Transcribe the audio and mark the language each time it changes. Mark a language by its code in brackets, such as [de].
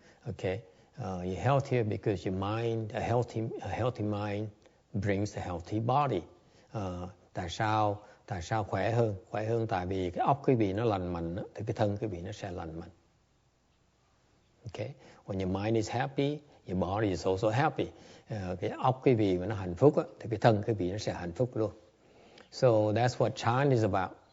[en] Okay, you're healthier because your mind, a healthy mind brings a healthy body. [vi] Tại sao khỏe hơn? Khỏe hơn tại vì cái óc quý vị nó lành mạnh, thì cái thân quý vị nó sẽ lành mạnh. [en] Okay, when your mind is happy, your body is also happy. [vi] Cái óc quý vị mà nó hạnh phúc thì cái thân quý vị nó sẽ hạnh phúc luôn. [en] So that's what Chan is about.